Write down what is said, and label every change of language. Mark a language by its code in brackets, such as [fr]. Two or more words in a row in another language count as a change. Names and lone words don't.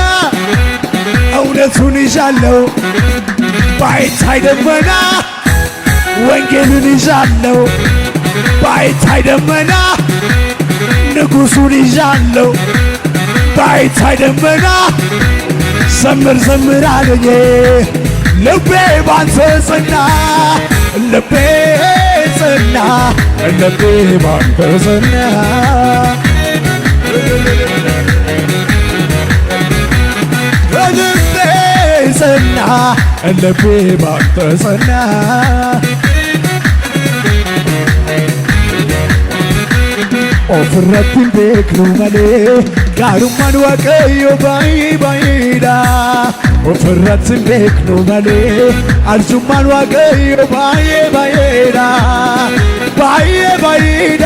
[am] እውነቱን ይዣለሁ ባይታይ ደመና ወንጌልን ይዣለሁ ባይታይ ደመና ንጉሡን ይዣለሁ ባይታይ ደመና ዘምር ዘምር አለኝ ልቤ ባንተ ጸና ልቤ ጸና ልቤ ባንተ ጸና ልቤ ጸና ልቤ ባንተ ጸና [om] ofirratti beeknu malee gaarummaan waaqayyo baay'ee baay'eedha ofirratti beeknu malee arjummaan waaqayyo baay'ee baay'eedha baay'ee baay'eedha